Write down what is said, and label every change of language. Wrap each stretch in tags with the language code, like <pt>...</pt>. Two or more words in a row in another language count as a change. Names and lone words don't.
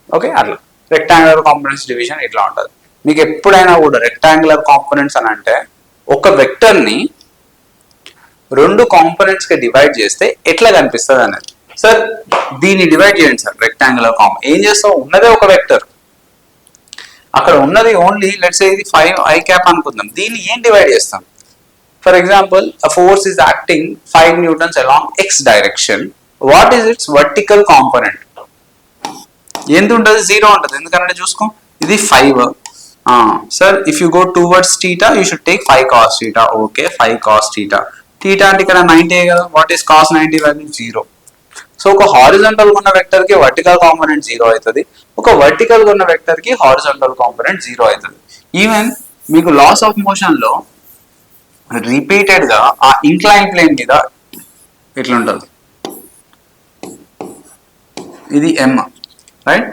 <te>ఓకే, అట్లా</te> <en>rectangular components division</en> <te>ఇట్లా ఉంటుంది. మీకు ఎప్పుడైనా కూడా</te> <en>rectangular components</en> <te>అని అంటే ఒక వెక్టర్ ని 2 కాంపోనెంట్స్ కి డివైడ్ చేస్తే ఎట్లా కనిపిస్తుంది అనేది. సార్ దీన్ని డివైడ్ చేయండి సార్</te> <en>rectangular component.</en> <te>ఏం చేస్తాం? ఉన్నదే ఒక వెక్టర్, అక్కడ ఉన్నది</te> <en>only let's say</en> <te>ఇది 5 i cap అనుకుందాం. దీన్ని ఏం డివైడ్ చేస్తాం?</te> <en>for example a force is acting 5 newtons along x direction. What is its vertical component?</en> <te>ఎంత ఉంటుంది? 0 ఉంటుంది. ఎందుకంటే చూసుకో, ఇది 5.</te> <en>sir if you go towards theta you should take 5 cos theta.</en> <te>ఓకే,</te> <en>5 cos theta.</en> <te>theta అంటే ఇక్కడ 90 కదా.</te> <en>what is cos 90 వాల్యూ? 0.</en> <te>సో ఒక హారిజాంటల్ ఉన్న వెక్టర్ కి</te> <en>vertical component</en> <te>0 అవుతుంది, ఒక వర్టికల్ ఉన్న వెక్టర్ కి</te> <en>horizontal component</en> <te>0 అవుతుంది. ఈవెన్ మీకు</te> <en>laws of motion</en> <te>లో రిపీటెడ్ గా ఆ</te> <en>incline plane</en> <te>మీద ఇట్లుంటుంది, ఇది m, రైట్?</te>